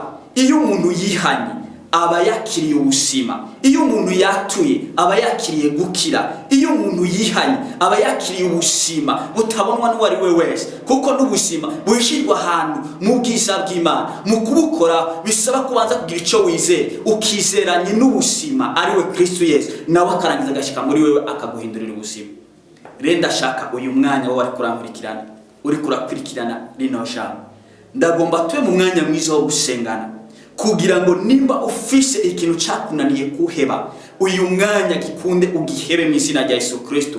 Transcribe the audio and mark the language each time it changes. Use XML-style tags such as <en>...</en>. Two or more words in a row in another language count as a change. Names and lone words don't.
<rn>Iyo umuntu yihanye aba yakiriye ubuzima, iyo umuntu yatuye aba yakiriye gukira, iyo umuntu yihanye aba yakiriye ubuzima butabonwa n'uwari we wese, kuko n'ubuzima buhishirwa ahantu mu bwiza bw'Imana. Mu kubukora bisaba kubanza kugira icyo wizeye, ukizeranye n'ubuzima ari we Kristo Yesu, nawe akarangiza agashika muri wewe akaguhindurira ubuzima. Rero ndashaka uyu mwanya wowe ari kurankurikirana, uri kurakurikirana rino jambo, ndagomba tuwe mu mwanya mwiza wo gusengana, kugira ngo nimba ufise ikintu cyakunaniye kuheba uyu mwanya gikunde ugihebe mu izina rya Yesu Kristo.</rn>